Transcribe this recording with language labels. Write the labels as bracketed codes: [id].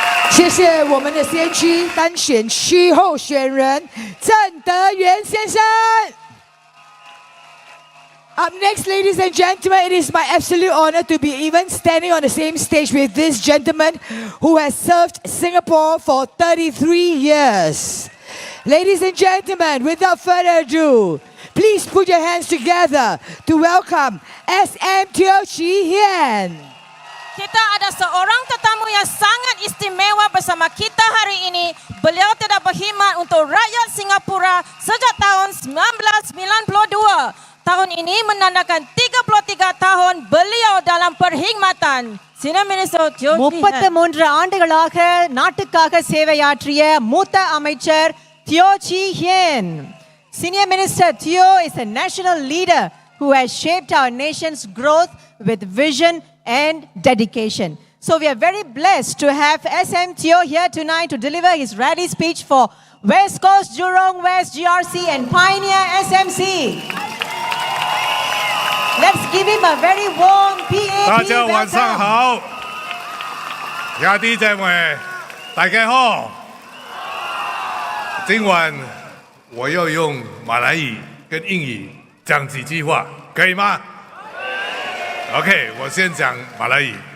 [zh] 谢谢我们的先驱单选区候选人郑德元先生。 [en] Up next, ladies and gentlemen, it is my absolute honor to be even standing on the same stage with this gentleman who has served Singapore for 33 years. Ladies and gentlemen, without further ado, please put your hands together to welcome SMC Hian. [ms] Kita ada seorang tetamu yang sangat istimewa bersama kita hari ini. Beliau telah berkhidmat untuk rakyat Singapura sejak tahun 1992. Tahun ini menandakan 33 tahun beliau dalam perkhidmatan. [en] Senior Minister Teo [ta] 33 ஆண்டுகளாக நாட்டுக்காக சேவையாற்றிய மூத்த அமைச்சர் தியோ சீ ஹியன். [en] Senior Minister Teo is a national leader who has shaped our nation's growth with vision and dedication. So we are very blessed to have SM Teo here tonight to deliver his rally speech for West Coast, Jurong West, GRC and Pioneer SMC. Let's give him a very warm PAP [zh] 大家晚上好，兄弟姐妹，大家好。今晚我要用马来语跟英语讲几句话，可以吗？OK， 我先讲马来语。